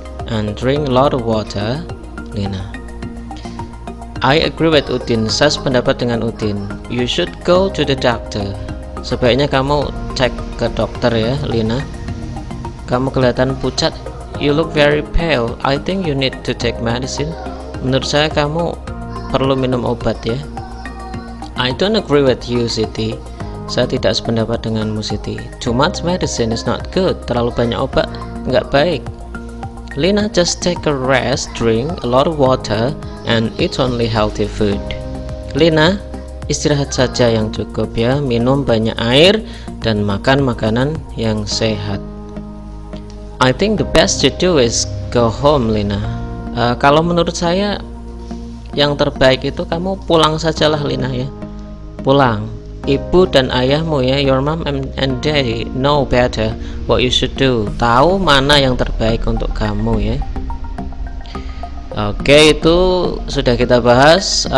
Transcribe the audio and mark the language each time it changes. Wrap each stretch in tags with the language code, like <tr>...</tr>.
<en>And drink a lot of water, Lina. I agree with Udin,</en> <id>saya sependapat dengan Udin.</id> <en>You should go to the doctor,</en> <id>sebaiknya kamu cek ke dokter ya,</id> <en>Lina.</en> <id>Kamu kelihatan pucat.</id> <en>You look very pale. I think you need to take medicine.</en> <id>Menurut saya kamu perlu minum obat ya.</id> <en>I don't agree with you, Siti.</en> <id>Saya tidak sependapat denganmu, Siti.</id> <en>Too much medicine is not good.</en> <id>Terlalu banyak obat nggak baik.</id> <en>Lina, just take a rest, drink a lot of water, and eat only healthy food.</en> <id>Lina, istirahat saja yang cukup ya, minum banyak air dan makan makanan yang sehat.</id> <en>I think the best to do is go home, Lina.</en> <id>Kalau menurut saya yang terbaik itu kamu pulang sajalah, Lina ya. Pulang. Ibu dan ayahmu ya,</id> <en>your mom and daddy know better what you should do.</en> <id>Tahu mana yang terbaik untuk kamu ya. Oke, itu sudah kita bahas.</id>